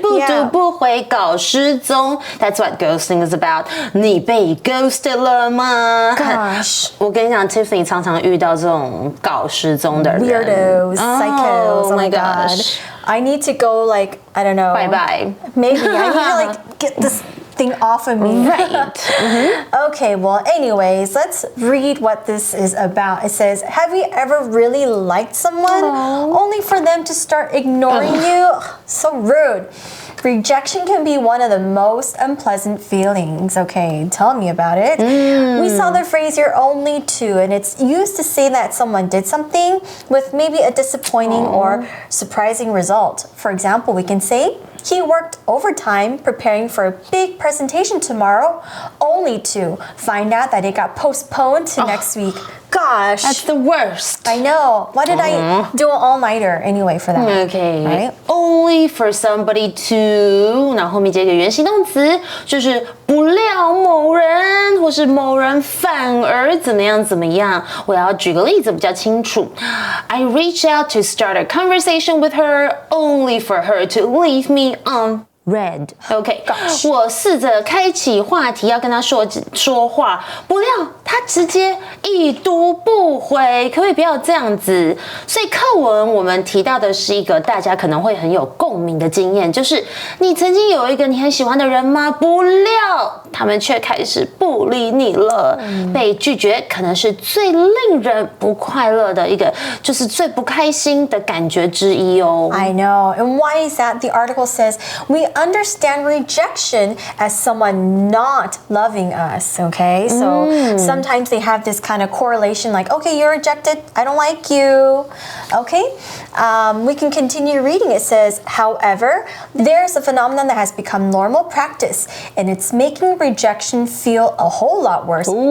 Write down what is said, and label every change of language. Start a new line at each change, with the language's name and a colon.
Chinese: 不读不回搞失踪
English: ，That's what ghosting is about。
Chinese: 你被 ghosted 了吗
English: ？Gosh，
Chinese: 我跟你讲 ，Tiffany 常常遇到这种搞失踪的人
English: ，weirdos, psychos. Oh my gosh! I need to go I don't know. Bye bye. Maybe I need to get this thing off of me. Right. Okay, well, anyways, let's read what this is about. It says, have you ever really liked someone only for them to start ignoring you? So rude. Rejection can be one of the most unpleasant feelings. Okay, tell me about it. We saw the phrase, you're only two, and it's used to say that someone did something with maybe a disappointing or surprising result. For example, we can say, he worked overtime preparing for a big presentation tomorrow, only to find out that it got postponed to next week. Gosh. That's the worst. I know. Why did I do an all-nighter anyway for that? Okay. Right? Only for somebody to，
Chinese: 然后后面接一个原形动词，就是不料某人或是某人反而怎么样。我要举个例子比较清楚。
English: I reached out to start a conversation with her, only for her to leave me on red.
Chinese: OK， 我试着开启话题要跟他说话，不料他直接已读不回，可不可以不要这样子？所以课文我们提到的是一个大家可能会很有共鸣的经验，就是你曾经有一个你很喜欢的人吗？不料他们却开始不理你了。被拒绝可能是最令人不快乐的一个，就是最不开心的感觉之一哦。
English: I know. And why is that? The article says we understand rejection as someone not loving us, okay? So sometimes they have this kind of correlation okay, you're rejected, I don't like you, okay? We can continue reading. It says, however, there's a phenomenon that has become normal practice, and it's making rejection feel a whole lot worse.